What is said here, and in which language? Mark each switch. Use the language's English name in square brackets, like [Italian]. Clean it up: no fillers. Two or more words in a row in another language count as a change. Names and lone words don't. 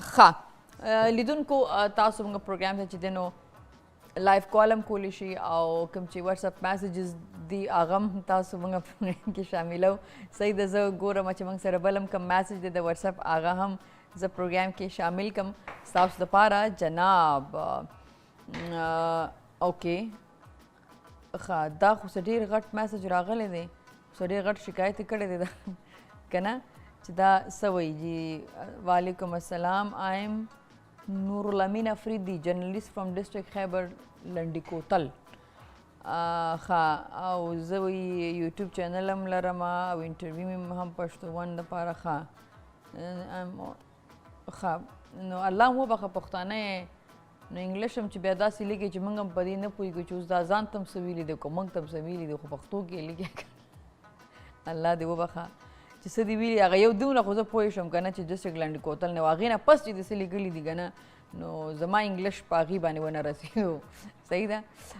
[Pashto] ښه لیدونکو تاسو موږ پروګرام ته چې دی نو لایف کالم کولی شي او کوم چې واتساپ میسیجز دي هغه هم تاسو موږ پروګرام کې شاملو صحیح ده زه ګورم چې موږ سره بل هم کوم میسیج دی د واتساپ هغه هم زه پروګرام کې شامل کم ستاسو دپاره جناب اوکې ښه دا خو څه ډېر غټ میسیج راغلی دی څه ډېر غټ شکایت یې کړی دی که نه چې دا څه وایي جی [Arabic] وعلیکم السلام [English] I am Noor ul Amin Afridi journalist from District Khyber Landi Kotal [Pashto] ښه او زه وایي یوټیوب چینل هم لرم او انټرویو مې هم پښتو ون دپاره ښه نو الله مو وبخښه پښتانه یې نو انګلیش هم چې بیا داسې لیکي چې موږ هم په دې نه پوهېږو چې اوس دا ځان ته هم څه ویلي دی که موږ ته هم څه ویلي دی خو پښتو کې یې لیکي الله دې وبخښه چې څه دې ویلي هغه یو دومره خو زه پوه شم که نه چې ډسټرکټ لنډي کوتل نه و هغې نه پس چې دې څه لیکلي دي که نه نو زما انګلیش په هغې باندې ونه رسېدو صحیح ده